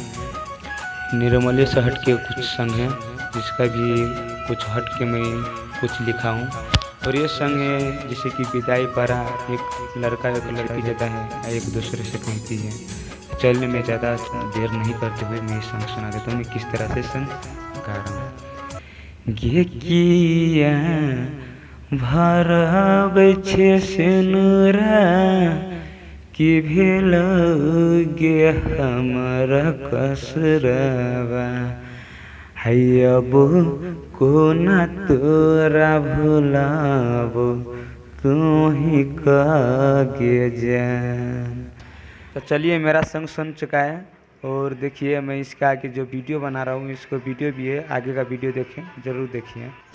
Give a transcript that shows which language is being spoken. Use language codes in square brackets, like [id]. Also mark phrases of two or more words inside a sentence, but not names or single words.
[hi] निर्मले से हट के कुछ संग है, जिसका भी कुछ हट के मैं कुछ लिखा हूँ। और ये संग है जैसे कि विदाई पर एक लड़का एक लड़की जाता है, एक दूसरे से कहती है। चलिए मैं ज़्यादा देर नहीं करते हुए मैं संग सुना देता हूँ, मैं किस तरह से संग गा रहा हूँ। [anp] गे किया भरबै छे सिनुरा कि भेल गे हमर कसरवा, अब कोना तोरा भुलाबो तू ही गे जान। [hi] तो चलिए मेरा संग सुन चुका है, और देखिए मैं इसका आगे जो वीडियो बना रहा हूँ, इसको वीडियो भी है, आगे का वीडियो देखें, ज़रूर देखिए।